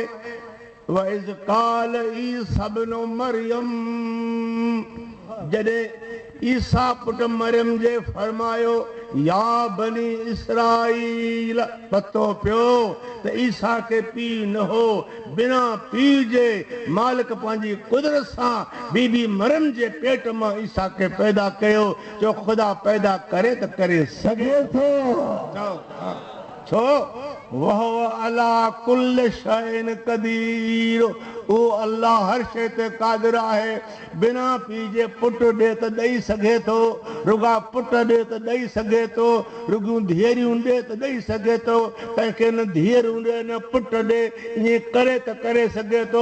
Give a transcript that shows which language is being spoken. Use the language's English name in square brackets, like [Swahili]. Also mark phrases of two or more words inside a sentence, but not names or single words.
[Arabic] وإذ قال عيسى ابن مريم, [Sindhi] जॾहिं ईसा पुट मरियम जे फरमायो [Arabic] يا بني إسرائيل, [Sindhi] पतो पियो त ईसा खे पीउ न हो, बिना पीउ जे मालिक पंहिंजी कुदरत सां बीबी मरियम जे पेट मां ईसा खे पैदा कयो। जो ख़ुदा पैदा करे त करे सघे थो। छो [Arabic] وهو على كل شيء قدير, [Sindhi] उहो अल्लाह हर शइ ते क़ादिर आहे। बिना पीउ जे पुटु ॾे त ॾेई सघे थो, रुॻा पुट ॾे त ॾेई सघे थो, रुॻियूं धीअरियूं ॾे त ॾेई सघे थो, कंहिंखे न धीअरूं ॾे न पुट ॾे, ईअं करे त करे सघे थो।